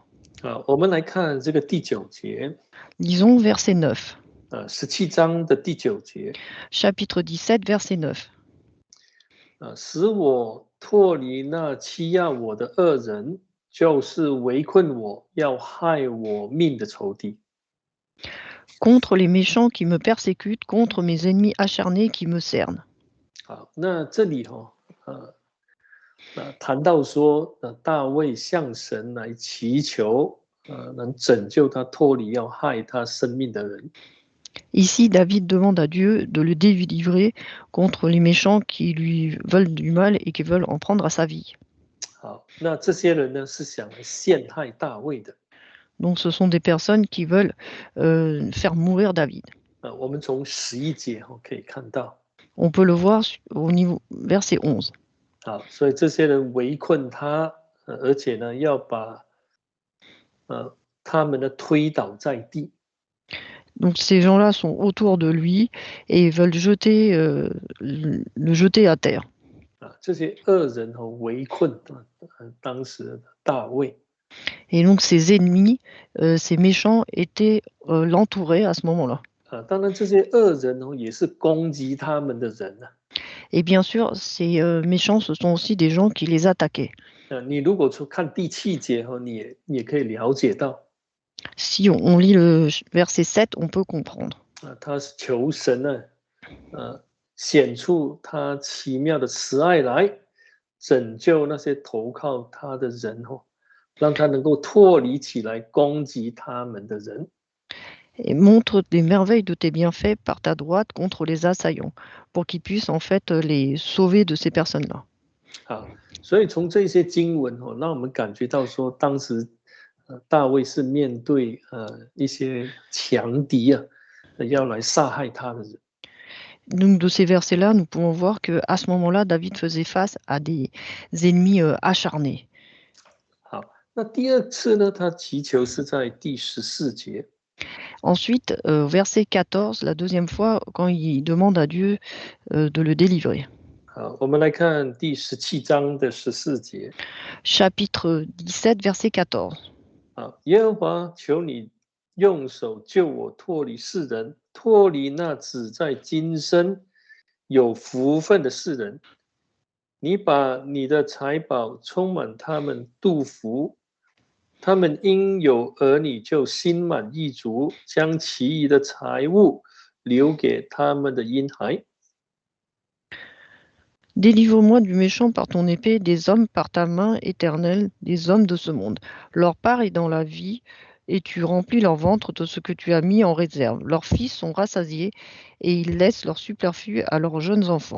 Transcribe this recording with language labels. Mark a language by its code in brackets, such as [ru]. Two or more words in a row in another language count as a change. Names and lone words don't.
[zh] 我们来看这个第9节。 [fr] Lisons verset 9. [zh] 17 章的第9节。 [fr] Chapitre 17, verset 9. [zh] 使我脱离那欺压我的恶人，就是围困我要害我命的仇敌。 [fr] Contre les méchants qui me persécutent, contre mes ennemis acharnés qui me cernent. [zh] 那这里谈到说，大卫向神来祈求，能拯救他脱离要害他生命的人。 [fr] Ici, David demande à Dieu de le délivrer contre les méchants qui lui veulent du mal et qui veulent en prendre à sa vie. [zh] 那这些人呢，是想来陷害大卫的。 [fr] Donc, ce sont des personnes qui veulent faire mourir David. [zh] 我们从11节可以看到。 [fr] On peut le voir au niveau verset 11. [zh] 所以这些人围困他，而且呢，要把他们呢推倒在地。 [fr] Donc ces gens-là sont autour de lui et veulent le jeter à terre. [zh] 这些恶人围困当时的大卫。 [fr] Et donc ses ennemis, ces méchants étaient l'entouraient à ce moment-là. [zh] 当然这些恶人也是攻击他们的人。 [fr] Et bien sûr, ces méchants, ce sont aussi des gens qui les attaquaient. [zh] 你如果看第7节你也可以了解到。 [fr] Si on lit le verset 7, on peut comprendre. [zh] 他是求神呢，显出他奇妙的慈爱来，拯救那些投靠他的人让他能够脱离起来攻击他们的人。 [fr] Et montre des merveilles de tes bienfaits par ta droite contre les assaillants, pour qu'ils puissent en fait les sauver de ces personnes-là. [zh] 所以从这些经文让我们感觉到说，当时大卫是面对一些强敌要来杀害他的人。 [fr] Donc de ces versets-là, nous pouvons voir que à ce moment-là, David faisait face à des ennemis acharnés. [zh] 那第2次呢，他祈求是在第14节。 [fr] Ensuite, verset 14, la deuxième fois, quand il demande à Dieu de le délivrer. [zh] 我们来看第17章的14节。 [fr] Chapitre 17, verset 14. [zh] 耶和华，求你用手救我脱离世人，脱离那只在今生有福分的世人。你把你的财宝充满他们肚腹，他们因有儿女就心满意足，将其余的财物留给他们的婴孩。 [fr] Délivre-moi du méchant par ton épée, des hommes par ta main éternelle, des hommes de ce monde. Leur part est dans la vie, et tu remplis leur ventre de ce que tu as mis en réserve. Leurs fils sont rassasiés, et ils laissent leur superflu à leurs jeunes enfants.